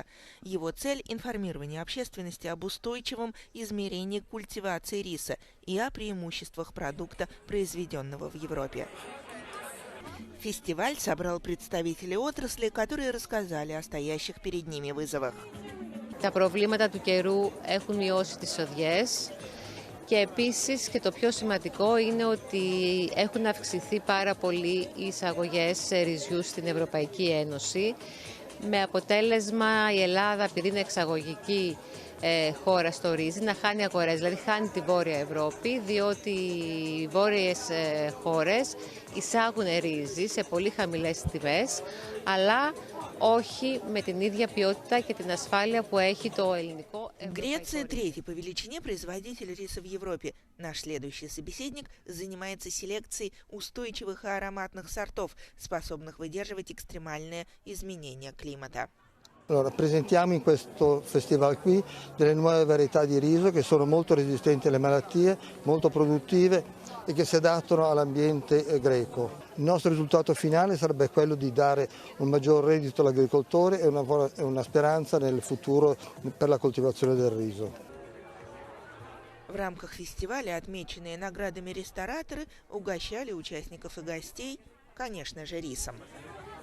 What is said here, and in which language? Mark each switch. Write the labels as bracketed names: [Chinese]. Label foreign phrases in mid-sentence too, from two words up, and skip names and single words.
[Russian] Его цель – информирование общественности об устойчивом измерении культивации риса и о преимуществах продукта, произведенного в Европе. Фестиваль собрал представителей отрасли, которые рассказали о стоящих перед ними вызовах. [Greek] Τα προβλήματα του καιρού έχουν μειώσει τις οδιές. Και επίσης και το πιο σημαντικό είναι ότι έχουν αυξηθεί πάρα πολύ οι εισαγωγές ρυζιού στην Ευρωπαϊκή Ένωση με αποτέλεσμα η Ελλάδα, επειδή είναι εξαγωγική χώρα στο ρύζι, να χάνει αγορές. Δηλαδή χάνει τη Βόρεια Ευρώπη, διότι οι βόρειες χώρες εισάγουν ρύζι σε πολύ χαμηλές τιμές, αλλά όχι με την ίδια ποιότητα και την ασφάλεια που έχει το ελληνικό. [Russian] Греция – третий по величине производитель риса в Европе. Наш следующий собеседник занимается селекцией устойчивых и ароматных сортов, spособных выдерживать экстремальные изменения климата. [Italian] Allora, presentiamo in questo festival qui delle nuove varietà di riso che sono molto resistenti alle malattie, molto produttive e che si adattano all'ambiente greco. Il nostro risultato finale sarebbe quello di dare un maggior reddito all'agricoltore e una speranza nel futuro per la coltivazione del riso. [Russian] В рамках фестиваля отмеченные наградами рестораторы угощали участников и гостей, конечно же, рисом.